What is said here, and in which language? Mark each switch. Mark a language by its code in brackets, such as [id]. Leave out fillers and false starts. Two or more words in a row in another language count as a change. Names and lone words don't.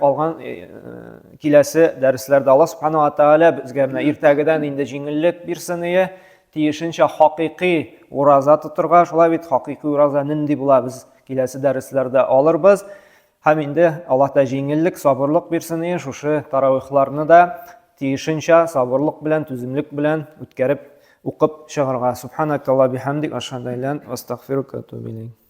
[tt] Калган киләсе дәресләрдә Аллаһ Субханаһу ва Тәгалә безгә менә иртәгәдән инде җиңеллек бирсен, тиешенчә хакыйкый ураза тотырга, шулай бит хакыйкый ураза нинди була, без киләсе дәресләрдә алырбыз. Һәм инде Аллаһ та җиңеллек, сабырлык бирсен, шушы таравихларны да тиешенчә сабырлык белән, түземлек белән үткәреп укып чыгарга. [ar] سبحانك اللهم وبحمدك أشهد أن لا إله إلا أنت أستغفرك وأتوب إليك.